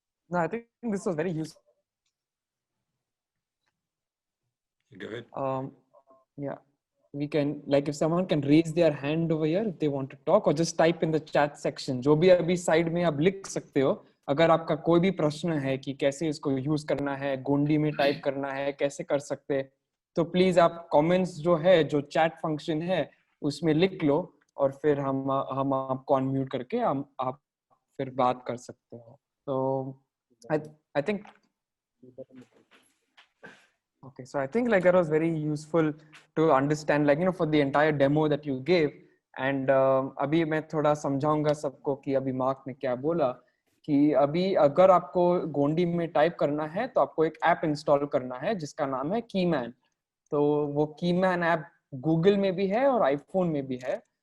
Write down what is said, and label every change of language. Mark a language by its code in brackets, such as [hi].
[en] No, I think this was very useful. Go ahead. Yeah, we can, like, if someone can raise their hand over here if they want to talk, or just type in the chat section. [hi] जो भी अभी side में आप लिख सकते हो. अगर आपका कोई भी प्रश्न है कि कैसे इसको यूज करना है, गोंडी में टाइप करना है, कैसे कर सकते हैं, तो प्लीज आप कमेंट्स जो है, जो चैट फंक्शन है, उसमें लिख लो, और फिर हम आपको अनम्यूट करके आप फिर बात कर सकते हो. [en] So I think okay, so I think like that was very useful to understand, like, you know, for the entire demo that you gave. [hi] And अभी मैं थोड़ा समझाऊंगा सबको कि अभी मार्क ने क्या बोला, कि अभी अगर आपको गोंडी में टाइप करना है तो आपको एक ऐप इंस्टॉल करना है जिसका नाम है कीमैन. तो वो कीमैन ऐप गूगल में भी है और आईफोन में भी है.